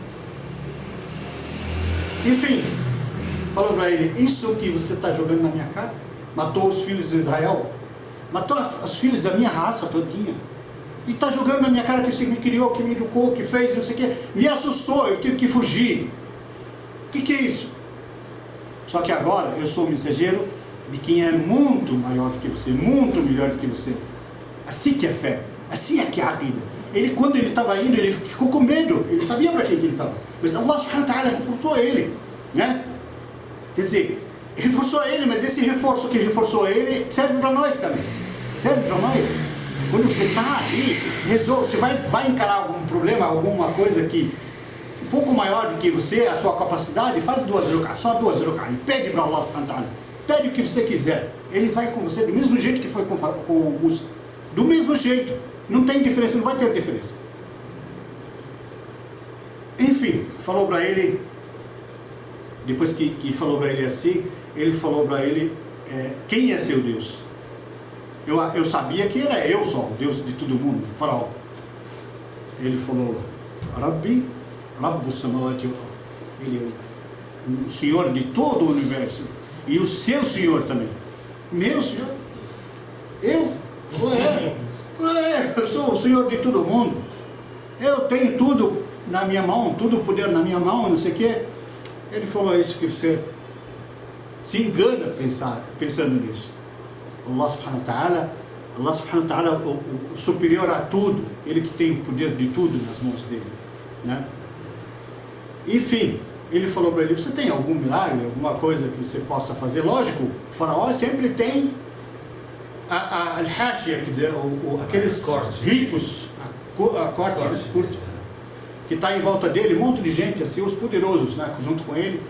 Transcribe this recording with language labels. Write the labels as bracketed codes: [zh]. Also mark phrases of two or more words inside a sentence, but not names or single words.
[pt] Enfim, falou para ele, isso que você está jogando na minha cara, matou os filhos de Israel, matou os filhos da minha raça todinha, e está jogando na minha cara que você me criou, que me educou, que fez, não sei o que, me assustou, eu tive que fugir. O que é isso? Só que agora eu sou o mensageiro de quem é muito maior do que você, muito melhor do que você. Assim que é fé, assim é que é a vida. Ele, quando ele estava indo, ele ficou com medo, ele sabia para quem ele estava. Mas [ar] الله سبحانه وتعالى [pt] reforçou ele, né? Quer dizer, reforçou ele, mas esse reforço que reforçou ele serve para nós também. Serve para nós. Quando você está ali, você vai encarar algum problema, alguma coisa que um pouco maior do que você, a sua capacidade, faz só duas rukas, e pede para [ar] الله سبحانه وتعالى. [pt] Pede o que você quiser. Ele vai com você do mesmo jeito que foi com o Musa. Do mesmo jeito. Não tem diferença, não vai ter diferença. Enfim, falou para ele, depois que falou para ele assim, ele falou para ele, quem é seu Deus? Eu sabia que era eu só, o Deus de todo mundo, Faraó. Ele falou, [ar] ربي، رب السماوات والأرض. [pt] Ele é o Senhor de todo o universo. E o seu Senhor também. Meu Senhor? Eu? Eu sou o Senhor de todo mundo. Eu tenho tudo na minha mão, todo o poder na minha mão, não sei o quê. Ele falou isso que você se engana pensando nisso. [ar] الله سبحانه وتعالى, [pt] o superior a tudo, ele que tem o poder de tudo nas mãos dele, né? Enfim, ele falou para ele, você tem algum milagre, alguma coisa que você possa fazer? Lógico, o faraó sempre tem al-hashia, quer dizer, aqueles ricos, a corte curto, que está em volta dele, um monte de gente, assim, os poderosos, né, junto com ele.